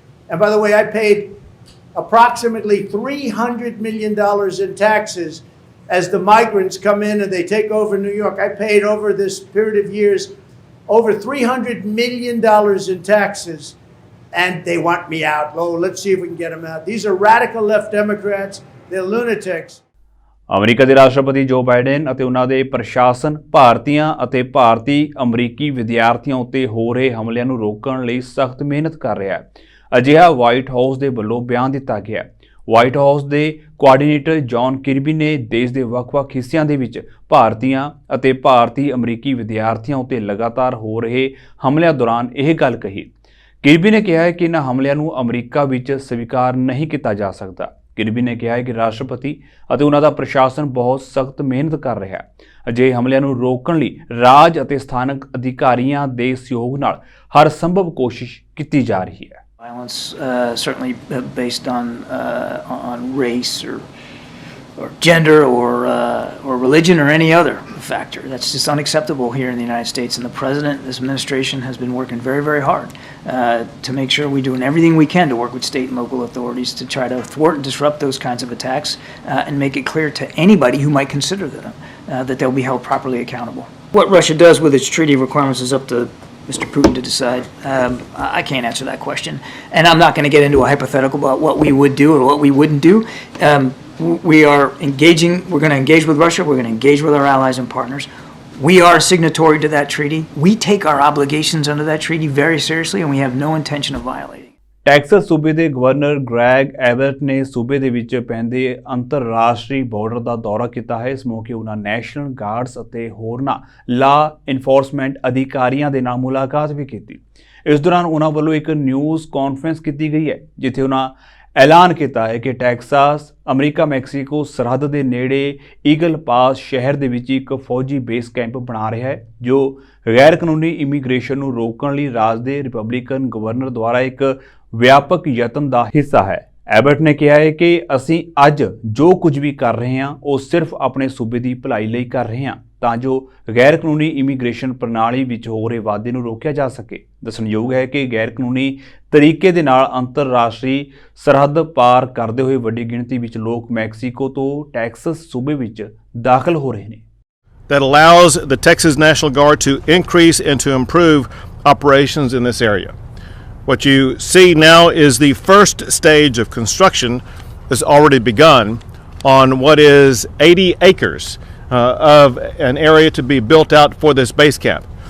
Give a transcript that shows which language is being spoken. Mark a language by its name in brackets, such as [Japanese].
[English] And by the way, I paid approximately $300 million in taxes as the migrants come in and they take over New York. I paid over this period of years over $300 million in taxes, and they want me out. Oh, let's see if we can get them out. These are radical left Democrats. They're lunatics. [Punjabi] America ਦੇ ਰਾਸ਼ਟਰਪਤੀ ਜੋ Biden ਅਤੇ ਉਹਨਾਂ ਦੇ ਪ੍ਰਸ਼ਾਸਨ ਭਾਰਤੀਆਂ ਅਤੇ ਭਾਰਤੀ ਅਮਰੀਕੀ ਵਿਦਿਆਰਥੀਆਂ ਉੱਤੇ ਹੋ ਰਹੇ ਹਮਲਿਆਂ ਨੂੰ ਰੋਕਣ ਲਈ ਸਖਤ ਮਿਹਨਤ ਕਰ ਰਿਹਾ ਹੈ। ਅਜਿਹਾ ਵਾਈਟ ਹਾਊਸ ਦੇ ਵੱਲੋਂ ਬਿਆਨ ਦਿੱਤਾ ਗਿਆ। ਵਾਈਟ ਹਾਊਸ ਦੇ ਕੋਆਰਡੀਨੇਟਰ ਜੌਨ ਕਿਰਬੀ ਨੇ ਦੇਸ਼ ਦੇ ਵੱਖ-ਵੱਖ ਹਿੱਸਿਆਂ ਦੇ ਵਿੱਚ ਭਾਰਤੀਆਂ ਅਤੇ ਭਾਰਤੀ ਅਮਰੀਕੀ ਵਿਦਿਆਰਥੀਆਂ ਉੱਤੇ ਲਗਾਤਾਰ ਹੋ ਰਹੇ ਹਮਲਿਆਂ ਦੌਰਾਨ ਇਹ ਗੱਲ ਕਹੀ। ਕਿਰਬੀ ਨੇ ਕਿਹਾ ਹੈ ਕਿ ਇਹਨਾਂ ਹਮਲਿਆਂ ਨੂੰ ਅਮਰੀਕਾ ਵਿੱਚ ਸਵੀਕਾਰ ਨਹੀਂ ਕੀਤਾ ਜਾ ਸਕਦਾ। ਕਿਰਬੀ ਨੇ ਕਿਹਾ ਹੈ ਕਿ ਰਾਸ਼ਟਰਪਤੀ ਅਤੇ ਉਹਨਾਂ ਦਾ ਪ੍ਰਸ਼ਾਸਨ ਬਹੁਤ ਸਖਤ ਮਿਹਨਤ ਕਰ ਰਿਹਾ ਹੈ। ਅਜਿਹੇ ਹਮਲਿਆਂ ਨੂੰ ਰੋਕਣ ਲਈ ਰਾਜ ਅਤੇ ਸਥਾਨਕ ਅਧਿਕਾਰੀਆਂ ਦੇ ਸਹਿਯੋਗ ਨਾਲ ਹਰ ਸੰਭਵ ਕੋਸ਼ਿਸ਼ ਕੀਤੀ ਜਾ ਰਹੀ ਹੈ। [English] Violence, certainly based on race or gender or religion or any other factor. That's just unacceptable here in the United States. And the president, this administration, has been working very, very hard to make sure we're doing everything we can to work with state and local authorities to try to thwart and disrupt those kinds of attacks and make it clear to anybody who might consider them that they'll be held properly accountable. What Russia does with its treaty requirements is up to Mr. Putin to decide. I can't answer that question. And I'm not going to get into a hypothetical about what we would do or what we wouldn't do. We are engaging, we're going to engage with Russia, we're going to engage with our allies and partners. We are a signatory to that treaty. We take our obligations under that treaty very seriously and we have no intention of violating. [Punjabi] Texas ਸੂਬੇ ਦੇ governor Greg ਐਬਰਟ ਨੇ ਸੂਬੇ ਦੇ ਵਿੱਚ ਪੈਂਦੇ ਅੰਤਰਰਾਸ਼ਟਰੀ border ਦਾ ਦੌਰਾ ਕੀਤਾ ਹੈ। ਇਸ ਮੌਕੇ ਉਹਨਾਂ ਨੈਸ਼ਨਲ ਗਾਰਡਸ ਅਤੇ ਹੋਰਨਾਂ ਲਾ ਇਨਫੋਰਸਮੈਂਟ ਅਧਿਕਾਰੀਆਂ ਦੇ ਨਾਲ ਮੁਲਾਕਾਤ ਵੀ ਕੀਤੀ। ਇਸ ਦੌਰਾਨ ਉਹਨਾਂ ਵੱਲੋਂ ਇੱਕ ਨਿਊਜ਼ ਕਾਨਫਰੰਸ ਕੀਤੀ ਗਈ ਹੈ ਜਿੱਥੇ ਉਹਨਾਂ ਐਲਾਨ ਕੀਤਾ ਹੈ ਕਿ ਟੈਕਸਾਸ ਅਮਰੀਕਾ ਮੈਕਸੀਕੋ ਸਰਹੱਦ ਦੇ ਨੇੜੇ ਈਗਲ ਪਾਸ ਸ਼ਹਿਰ ਦੇ ਵਿੱਚ ਇੱਕ ਫੌਜੀ ਬੇਸ ਕੈਂਪ ਬਣਾ ਰਿਹਾ ਹੈ ਜੋ ਗੈਰ ਕਾਨੂੰਨੀ ਇਮੀਗ੍ਰੇਸ਼ਨ ਨੂੰ ਰੋਕਣ ਲਈ ਰਾਜ ਦੇ ਰਿਪਬਲਿਕਨ ਗਵਰਨਰ ਦੁਆਰਾ ਇੱਕ ਵਿਆਪਕ ਯਤਨ ਦਾ ਹਿੱਸਾ ਹੈ। ਐਬਰਟ ਨੇ ਕਿਹਾ ਹੈ ਕਿ ਅਸੀਂ ਅੱਜ ਜੋ ਕੁਝ ਵੀ ਕਰ ਰਹੇ ਹਾਂ ਉਹ ਸਿਰਫ ਆਪਣੇ ਸੂਬੇ ਦੀ ਭਲਾਈ ਲਈ ਕਰ ਰਹੇ ਹਾਂ ਤਾਂ ਜੋ ਗੈਰ ਕਾਨੂੰਨੀ ਇਮੀਗ੍ਰੇਸ਼ਨ ਪ੍ਰਣਾਲੀ ਵਿੱਚ ਹੋ ਰਹੇ ਵਾਧੇ ਨੂੰ ਰੋਕਿਆ ਜਾ ਸਕੇ। ਦੱਸਣਯੋਗ ਹੈ ਕਿ ਗੈਰ ਕਾਨੂੰਨੀ ਤਰੀਕੇ ਦੇ ਨਾਲ ਅੰਤਰਰਾਸ਼ਟਰੀ ਸਰਹੱਦ ਪਾਰ ਕਰਦੇ ਹੋਏ ਵੱਡੀ ਗਿਣਤੀ ਵਿੱਚ ਲੋਕ ਮੈਕਸੀਕੋ ਤੋਂ ਟੈਕਸਸ ਸੂਬੇ ਵਿੱਚ ਦਾਖਲ ਹੋ ਰਹੇ ਨੇ। [English] That allows the Texas National Guard to increase and to improve operations in this area. What you see now is the first stage of construction has already begun on what is 80 acres of an area to be built out for this base camp.